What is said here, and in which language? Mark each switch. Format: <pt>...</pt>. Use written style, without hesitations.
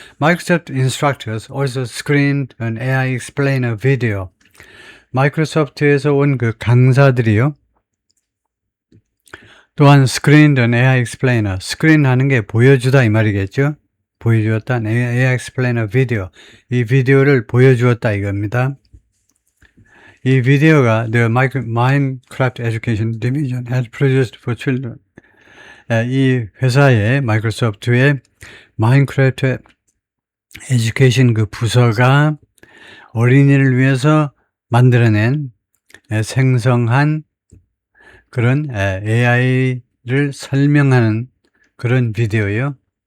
<en>Microsoft instructors also screened an AI explainer video.</en> <ko>마이크로소프트에서 온 그 강사들이요. 또한</ko> <en>Screened an AI Explainer,</en> <ko>스크린 하는 게 보여주다 이 말이겠죠. 보여주었다. AI Explainer 비디오, 이 비디오를 보여주었다 이겁니다. 이 비디오가</ko> <en>The Minecraft Education Division has produced for children.</en> <ko>이 회사의 마이크로소프트의 마인크래프트 에듀케이션 그 부서가 어린이를 위해서 만들어낸 생성한 그런 AI를 설명하는 그런 비디오예요.</ko>